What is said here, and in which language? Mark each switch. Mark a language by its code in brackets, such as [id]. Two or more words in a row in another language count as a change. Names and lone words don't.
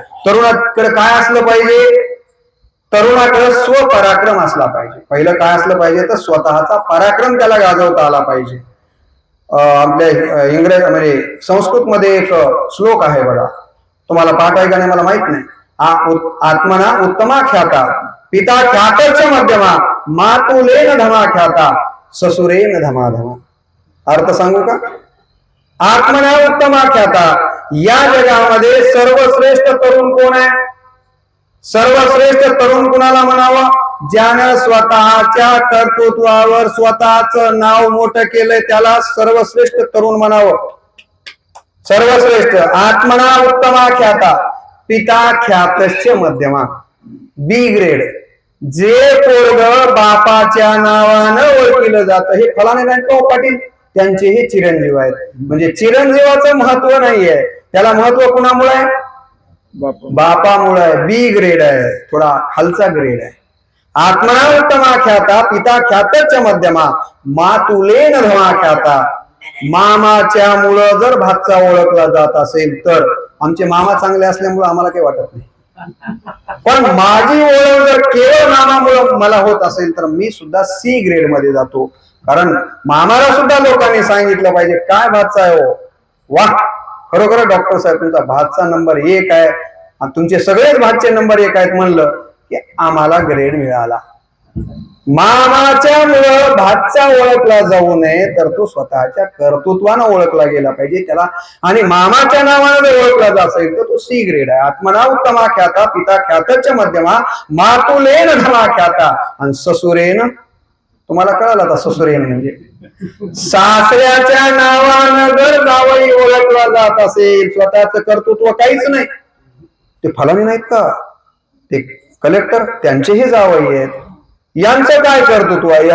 [mr] तरुणाकडे काय असलं पाहिजे? तरुणाकडे स्वपराक्रम असला पाहिजे. पहिलं काय असलं पाहिजे तर स्वतःचा पराक्रम त्याला गाजवता आला पाहिजे. आपल्या इंग्रज म्हणजे संस्कृत मध्ये एक श्लोक आहे बघा, तुम्हाला पाठ आहे का नाही मला माहित नाही. [sa] आत्मना उत्तमा ख्याता पिता ख्यातच मध्यमा मातुलेन धमा ख्याता ससुरेन धमाधमा. [mr] अर्थ सांगू का? [sa] आत्मना उत्तमा ख्याता, [mr] या जगामध्ये सर्वश्रेष्ठ तरुण कोण आहे? सर्वश्रेष्ठ तरुण कुणाला म्हणावं? ज्यानं स्वतःच्या कर्तृत्वावर स्वतःच नाव मोठं केलंय त्याला सर्वश्रेष्ठ तरुण म्हणावं. सर्वश्रेष्ठ. [sa] आत्मना उत्तमा ख्याता पिता ख्यातस्य मध्यमा. [en] B grade. [mr] जे पोरग बापाच्या नावानं ओळखलं जातं, हे फलाने नारायणराव पाटील त्यांचे हे चिरंजीव आहेत. म्हणजे चिरंजीवाचं महत्व नाहीये, त्याला महत्व कुणामुळे आहे? बापामुळे आहे. [en] B grade [mr] आहे, थोडा खालचा ग्रेड आहे. [sa] आत्मना उत्तमा ख्याता पिता ख्यातच मध्यमा मातुलेन धमा ख्याता. [mr] मामाच्या मुळे जर भातचा ओळखला जात असेल तर, आमचे मामा चांगले असल्यामुळे आम्हाला काही वाटत नाही, पण माझी ओळख जर केवळ मामामुळे मला होत असेल तर मी सुद्धा [en] C grade [mr] मध्ये जातो. कारण मामाला सुद्धा लोकांनी सांगितलं पाहिजे काय भातचा आहे हो. वा, खरोखर डॉक्टर साहेब तुमचा भातचा नंबर 1 आहे आणि तुमचे सगळेच भातचे नंबर 1 आहेत म्हणलं की आम्हाला ग्रेड मिळाला. मामाच्या मुळे भातचा ओळखला जाऊ नये तर तो स्वतःच्या कर्तृत्वानं ओळखला गेला पाहिजे त्याला. आणि मामाच्या नावाने जर ओळखला जात असेल तर तो [en] C grade [mr] आहे. [sa] आत्मना उत्तमा ख्याता पिता ख्यातच मध्यमा मातुलेन धमा ख्याता. [mr] आणि ससुरेन, तुम्हाला कळालं आता ससुरेन म्हणजे सासऱ्याच्या नावानं जर जावई ओळखला जात असेल, स्वतःच कर्तृत्व काहीच नाही, ते फलाने नाहीत का, ते कलेक्टर, त्यांचेही जावई आहेत, यांचं काय कर्तृत्व आहे?